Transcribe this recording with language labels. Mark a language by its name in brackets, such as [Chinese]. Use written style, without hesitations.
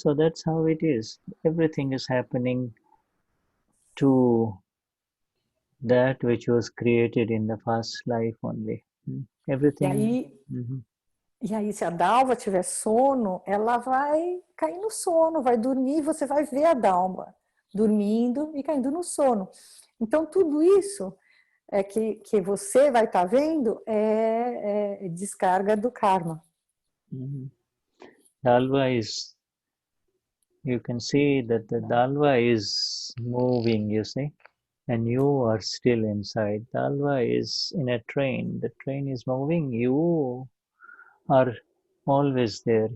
[English] So that's how it is. Everything is happening to that which was created in the past life only. Everything. [Portuguese] E aí, se a Dalva tiver sono, ela vai cair no sono, vai dormir, você vai ver a Dalva dormindo e caindo no sono. Então, tudo isso que você vai estar vendo é descarga do karma. [English] Dalva is, you can see that the Dalva is moving, you see, and you are still inside. Dalva is in a train. The train is moving. You are always there.